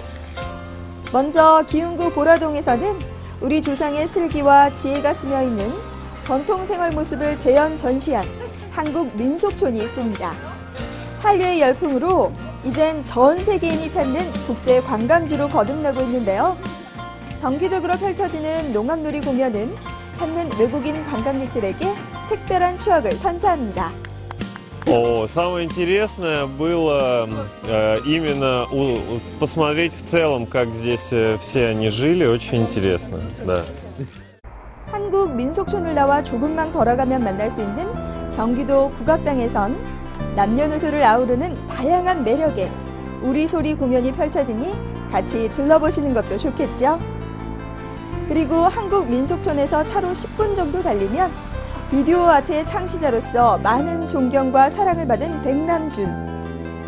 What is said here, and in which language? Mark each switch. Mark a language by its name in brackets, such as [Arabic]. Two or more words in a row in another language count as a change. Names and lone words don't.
[Korean] 먼저 기흥구 보라동에서는 우리 조상의 슬기와 지혜가 스며있는 전통 생활 모습을 재현 전시한 한국 민속촌이 있습니다. 한류의 열풍으로 이젠 전 세계인이 찾는 국제 관광지로 거듭나고 있는데요. 정기적으로 펼쳐지는 농악놀이 공연은 찾는 외국인 관광객들에게 특별한 추억을 선사합니다. [Russian] Самое интересное было именно посмотреть в целом, как здесь все они жили, очень интересно, да. [Korean] 한국 민속촌을 나와 조금만 걸어가면 만날 수 있는 경기도 국악당에선 남녀노소를 아우르는 다양한 매력의 우리소리 공연이 펼쳐지니 같이 들러보시는 것도 좋겠죠. 그리고 한국 민속촌에서 차로 10분 정도 달리면 비디오 아트의 창시자로서 많은 존경과 사랑을 받은 백남준.